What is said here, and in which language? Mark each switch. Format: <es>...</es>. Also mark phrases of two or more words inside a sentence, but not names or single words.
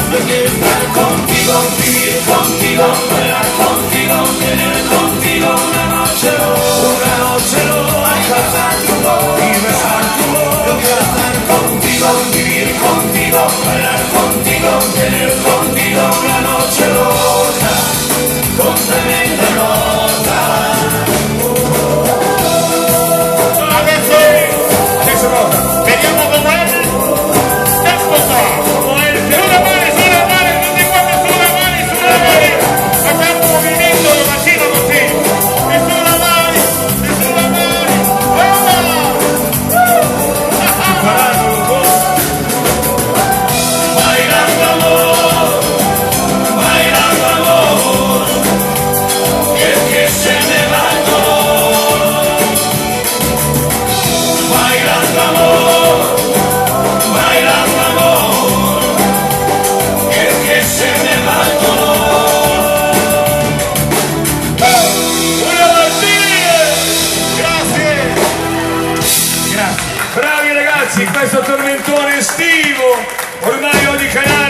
<es>Yo quiero estar contigo, vivir contigo, bailar contigo, tener contigo una noche Una noche loca y besar tu Yo boca. quiero estar contigo, vivir contigo, bailar contigo, tener contigo una noche loca, con tremenda nota.</es> <it>Adesso vediamo come è. Tempo qua. Sulle mani, tutti quanti sulle mani. Facciamo un movimento bacino così. E sulle mani.</it> <es>Bailando amor, bailando amor, que se me va el dolor. Bailando amor, bailando amor, que se me va el dolor. Julio Martínez!</es> <it>Grazie. Bravi ragazzi, questo tormentone estivo. Ormai ogni</it>